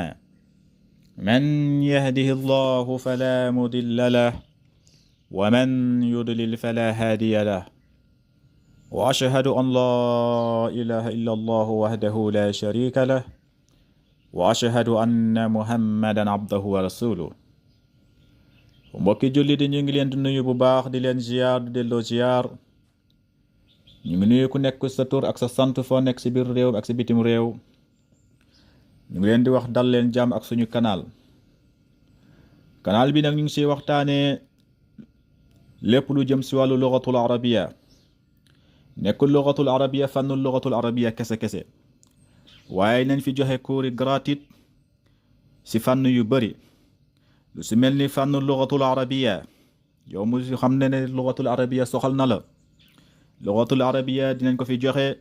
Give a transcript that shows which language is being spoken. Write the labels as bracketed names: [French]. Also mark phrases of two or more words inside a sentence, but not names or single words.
[Arabic] من يهده الله فلا مضل له ومن يضلل فلا هادي له وأشهد أن لا إله إلا الله وحده لا شريك له وأشهد أن محمدا عبده ورسوله [Wolof] mbokki julli di ñu ngi leen di nuyu bu baax di leen ziar di delloo ziar ñu ngi nuyu ku nekk sa tur ak sa sant foo nekk si biir réew ak si bitim réew ñu ngi leen di wax dal leen jàmm ak suñu canal bi nag ñu ngi siy waxtaanee lépp lu jëm si wàllu [Arabic] اللغة العربية [Wolof] nekkul [Arabic] اللغة العربية [Wolof] fànnul [Arabic] اللغة العربية [Wolof] kese waaye nañ fi joxe [French] cours gratuit [Wolof] si fànn yu bari lu si mel ni fànn [Arabic] اللغة العربية [Wolof] yow mu xam ne [Arabic] اللغة العربية [Wolof] soxal na la [Arabic] اللغة العربية [Wolof] dinañ ko fi joxe